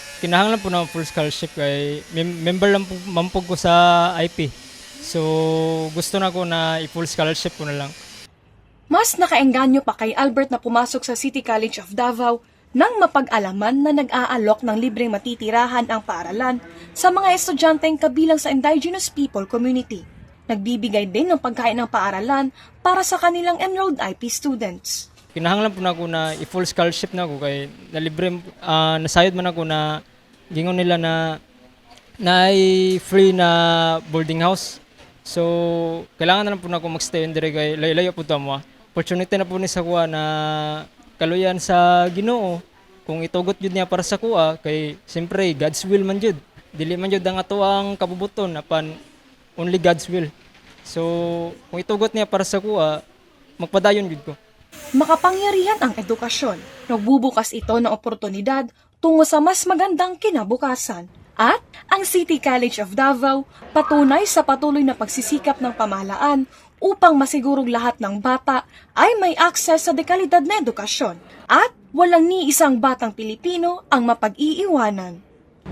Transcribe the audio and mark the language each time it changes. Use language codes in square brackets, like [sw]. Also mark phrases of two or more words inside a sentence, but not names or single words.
[ceb] Kinahanglan po na [en] full scholarship [ceb] kay member lang po mampog ko sa IP. So gusto na ko na i-full scholarship ko na lang. [tl] Mas nakaengganyo pa kay Albert na pumasok sa City College of Davao nang mapag-alaman na nag-aalok ng libreng matitirahan ang paaralan sa mga estudyanteng kabilang sa [en] indigenous people community. [tl] Nagbibigay din ng pagkain ng paaralan para sa kanilang [en] enrolled IP students. [ceb] Kinahanglan po na ako na i-full scholarship na ako kay nalibre nasayod man ako na gingon nila na free na [en] boarding house. [ceb] So kailangan na po na ako magstay in dire kay layo po tamo. Opportunity na po ni sa kuha na kaluyan sa Ginoo kung itugot jud niya para sa kuha kay siyempre [en] God's will [ceb] man jud. Dili man jud ang ato ang kabubuton apan [en] only God's will. [ceb] So kung itugot niya para sa kuha, magpadayon jud ko. [tl] Makapangyarihan ang edukasyon. Nagbubukas ito ng oportunidad tungo sa mas magandang kinabukasan. At ang City College of Davao patunay sa patuloy na pagsisikap ng pamahalaan upang masigurong lahat ng bata ay may akses sa dekalidad na edukasyon at walang ni isang batang Pilipino ang mapag-iiwanan.